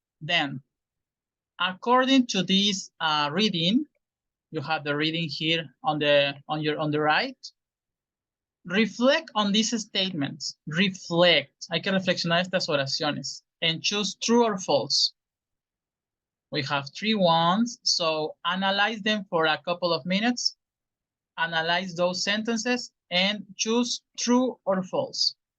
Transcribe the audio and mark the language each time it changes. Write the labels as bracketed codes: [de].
[en] Then, according to this reading, you have the reading here on the right. Reflect on these statements. Reflect. [es] Hay que reflexionar estas oraciones [en] and choose true or false. We have 3 ones, so analyze them for a couple of minutes. Analyze those sentences and choose true or false.